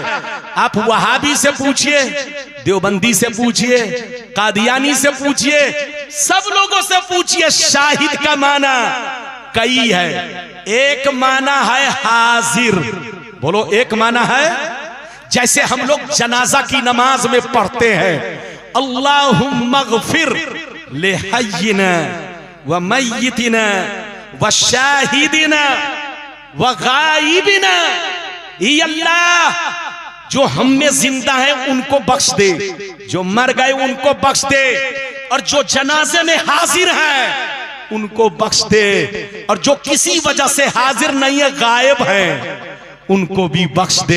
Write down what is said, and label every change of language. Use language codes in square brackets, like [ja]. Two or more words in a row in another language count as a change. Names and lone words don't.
[hi] आप वहाबी से पूछिए, देवबंदी से पूछिए, कादियानी से पूछिए, सब लोगों से पूछिए, शाहिद का माना कई है। एक माना है हाजिर। बोलो, एक माना है जैसे हम लोग जनाजा की नमाज में पढ़ते हैं, [ar] اللهم اغفر لحينا وميتنا وشاهدنا وغائبنا. [hi] ये अल्लाह, जो हम में जिंदा है उनको बख्श दे, जो मर गए उनको बख्श दे, और जो जनाजे में हाजिर हैं उनको बख्श दे, और जो किसी वजह से हाजिर नहीं है, गायब हैं, उनको भी बख्श दे।